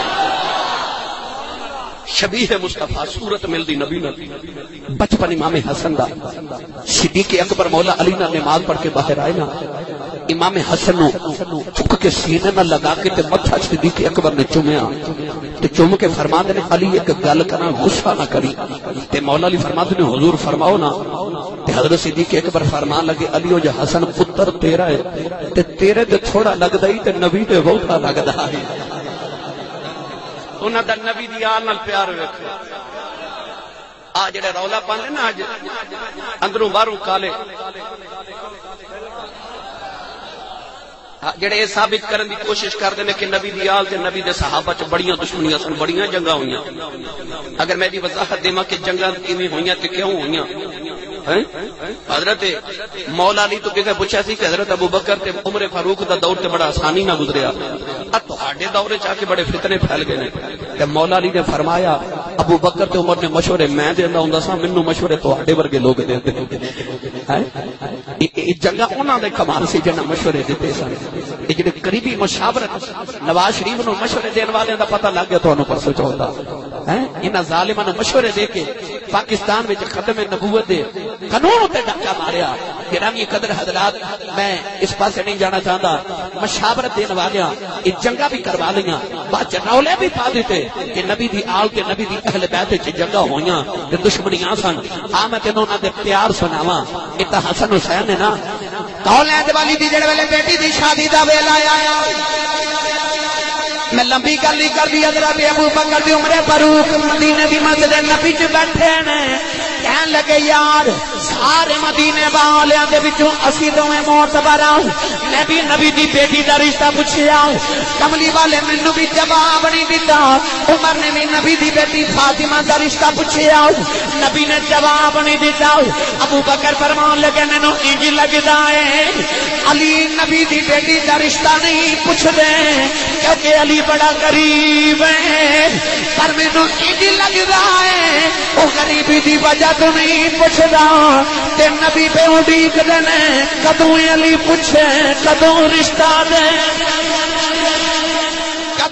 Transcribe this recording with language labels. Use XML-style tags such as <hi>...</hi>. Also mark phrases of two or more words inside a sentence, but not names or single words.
<pa>شبیہ مصطفیٰ صورت ملدی نبی نال. بچپن امام حسن دا صدیق اکبر مولا علی نال نماز پڑھ کے باہر آئے نا، امام حسن نو چک کے سینے نال لگا کے تے متھا صدیق اکبر نے چومیا تے چوم کے فرماندے نے علی ایک گل کرنا غصہ نہ کری. تے مولا علی فرماندے نے حضور فرماؤ نا. تے حضرت صدیق اکبر فرمان لگے علی او جو حسن پتر تیرا ہے تے تیرے تے تھوڑا لگدا ہی تے نبی تے بہتا لگدا ہے. انہاں دا نبی دی آل نال پیار ویکھو. آ جڑے رولا پاندے نا اج اندروں باہروں کالے، جڑے یہ ثابت کرن دی کوشش کردے نے کہ نبی دی آل تے نبی دے صحابہ چ بڑیاں دشمنیاں سن، بڑیاں جنگاں ہوئیاں. اگر میں دی وضاحت دیواں کہ جنگاں کیویں ہوئیاں تے کیوں ہوئیاں. حضرت مولا علی تو کسے پوچھا سی کہ حضرت ابوبکر تے عمر فاروق دا دور تے بڑا آسانی نہ گزریا، تہاڈے دور وچ آ کے بڑے فتنے پھیل گئے نے. تے مولا علی نے فرمایا ابوبکر تے عمر نے مشورے میں دیندا ہوندا سا، مینوں مشورے تہاڈے ورگے لوگ دیندے. یہ جنگاں انہاں دے کمال سی جنہاں مشورے دتے سن. یہ جڑے قریبی مشاورت نواز شریف نو مشورے دین والے دا پتہ لگ گیا تانوں پرسوں چوتھا. انہاں ظالماں نو مشورے دے کے پاکستان وچ ختم نبوت دے قانون تے ڈاکا ماریا. گرامی قدر حضرات، میں اس پاسے نہیں جانا چاہتا. مشاورت دین والیاں یہ جنگاں بھی کروا لیاں، بعد رولے بھی پا دیتے کہ نبی دی آل تے نبی دی اہل بیت وچ جنگاں ہوئیاں تے دشمنیاں سن. آ میں تینوں انہاں دے پیار سناواں. اے تاں حسن حسین نے نا کولین والی دی جڑے ویلے بیٹی دی شادی دا ویلا آیا. میں لمبی گل نہیں کر دی. حضرت ابوبکر دی عمر فاروق مدینے دی مسجد نبی چ بیٹھے نے، کہن لگے یار سارے مدینے والیاں دے وچوں اسی دوویں معتبر ہاں. میں بھی نبی دی بیٹی دا رشتہ پوچھیا، کملی والے مینوں بھی جواب نہیں دیتا. عمر نے بھی نبی دی بیٹی فاطمہ دا رشتہ پوچھیا، نبی نے جواب نہیں دیتا. ابوبکر فرمان لگے مینوں انج لگدا ہے علی نبی دی بیٹی دا رشتہ نہیں پوچھ دے کیونکہ علی بڑا غریب ہے، پر مینوں انج لگدا ہے او غریبی دی وجہ تو نہیں پوچھدا تے نبی پہ اڈیک دے نے کدوں علی پوچھے کدوں رشتہ دے.</pa>